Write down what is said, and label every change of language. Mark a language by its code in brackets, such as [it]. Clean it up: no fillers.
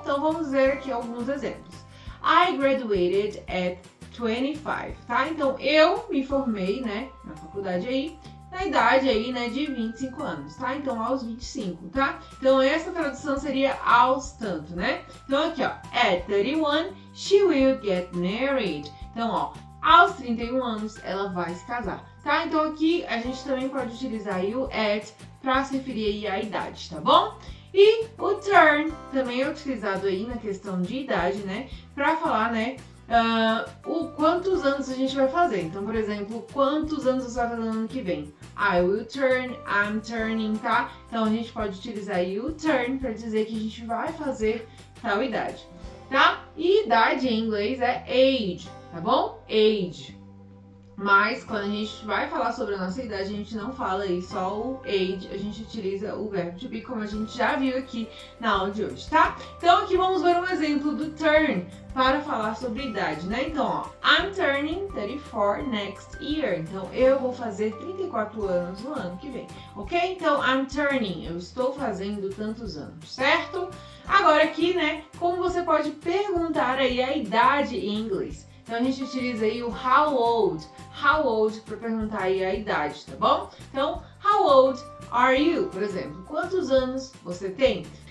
[pt] Então, vamos ver aqui alguns exemplos. [en] I graduated at 25, [pt] tá? Então, eu me formei, né, na faculdade aí, na idade aí, né, de 25 anos, tá? Então, aos 25, tá? Então, essa tradução seria aos tanto, né? Então, aqui, ó, [en] at 31, she will get married. [pt] Então, ó, aos 31 anos, ela vai se casar, tá? Então, aqui, a gente também pode utilizar aí o at para se referir aí à idade, tá bom? E o turn também é utilizado aí na questão de idade, né? Para falar, né, quantos anos a gente vai fazer. Então, por exemplo, quantos anos você vai fazer no ano que vem? [en] I will turn, I'm turning, tá? [pt] Então, a gente pode utilizar aí o turn para dizer que a gente vai fazer tal idade, tá? E idade em inglês é age, tá bom? Age. Mas quando a gente vai falar sobre a nossa idade, a gente não fala aí só o age, a gente utiliza o verbo to be, como a gente já viu aqui na aula de hoje, tá? Então aqui vamos ver um exemplo do turn para falar sobre idade, né? Então, ó, [en] I'm turning 34 next year. [pt] Então, eu vou fazer 34 anos no ano que vem, ok? Então, [en] I'm turning, [pt] eu estou fazendo tantos anos, certo? Agora aqui, né, como você pode perguntar aí a idade em inglês? Então, a gente utiliza aí o how old para perguntar aí a idade, tá bom? Então, [en] how old are you? [pt] Por exemplo, quantos anos você tem?